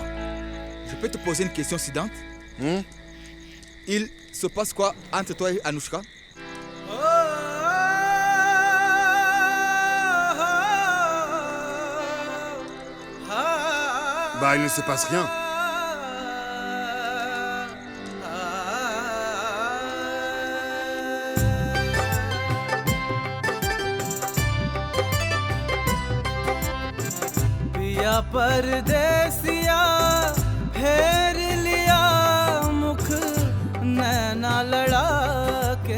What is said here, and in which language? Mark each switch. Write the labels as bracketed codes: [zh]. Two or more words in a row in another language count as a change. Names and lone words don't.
[fr] Je peux te poser une question sidante? Hmm? Il se passe quoi entre toi et Anouchka? Bah, il ne se passe rien. [hi] पिया परदेसिया फेर लिया मुख नैना लड़ा के